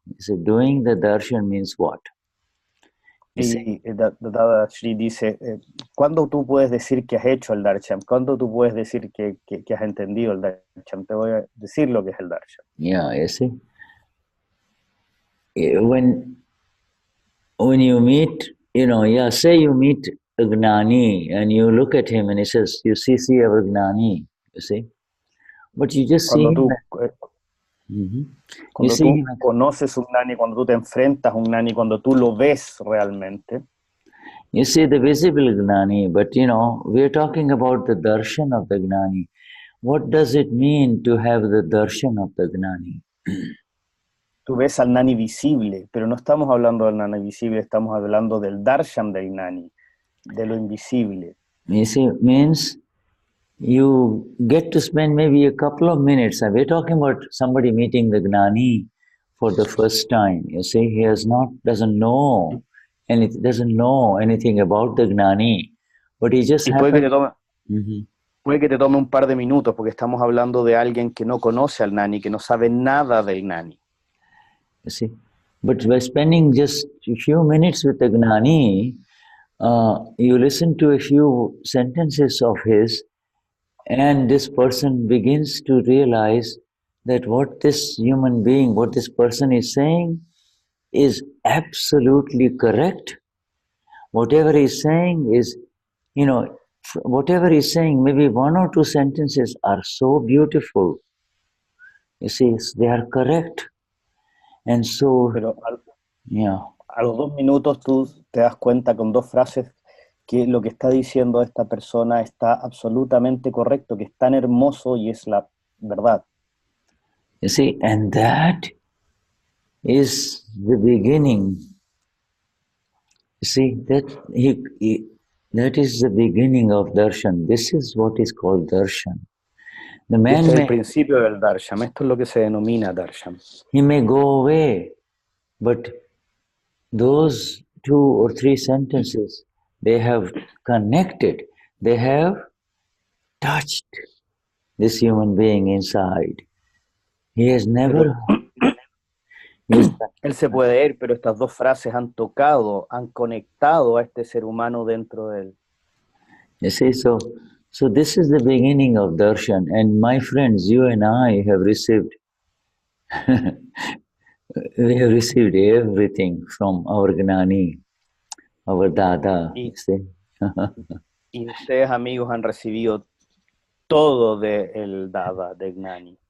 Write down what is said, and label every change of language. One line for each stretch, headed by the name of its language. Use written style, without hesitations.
English: He said, doing the darshan means what?
Spanish: Y Dadashri dice, ¿cuándo tú puedes decir que has hecho el darshan? ¿Cuándo tú puedes decir que has entendido el darshan? Te voy a decir lo que es el darshan.
English: Yeah, you see. When you meet, say you meet a Gnani and you look at him and he says, you see our Gnani, you see. But you just see him.
Spanish: Cuando tú conoces un Gnani, cuando tú te enfrentas a un Gnani, cuando tú lo ves realmente.
English: You see the visible Gnani, but we're talking about the darshan of the Gnani. What does it mean to have the darshan of the Gnani?
Spanish: Tú ves al Gnani visible, pero no estamos hablando del Gnani visible, estamos hablando del darshan del Gnani, de lo invisible.
English: You see, means you get to spend maybe a couple of minutes. We're talking about somebody meeting the Gnani for the first time. You see, he doesn't know anything about the Gnani, but he just happens.
Spanish: Puede que te tome un par de minutos, porque estamos hablando de alguien que no conoce al Gnani, que no sabe nada del Gnani.
English: You see, but by spending just a few minutes with the Gnani, you listen to a few sentences of his, and this person begins to realize that what this human being, what this person is saying is absolutely correct. Whatever he's saying is, whatever he's saying, maybe one or two sentences are so beautiful. You see, they are correct. And so,
Spanish: pero a los 2 minutos tú te das cuenta con 2 frases que lo que está diciendo esta persona está absolutamente correcto, que es tan hermoso y es la verdad.
English: You see, and that is the beginning. You see, that is the beginning of darshan. This is what is called darshan. The man
Spanish: este es el principio del darshan. Esto es lo que se denomina darshan.
English: He may go away, but those 2 or 3 sentences, they have connected, they have touched this human being inside. He has never...
Spanish: Él se puede ir, pero estas 2 frases han tocado, han conectado a este ser humano dentro de él.
English: You see, so this is the beginning of darshan, and my friends, you and I have received we have received everything from our Gnani, our Dada.
Spanish: Y ustedes, amigos, han recibido todo del Dada, de Gnani.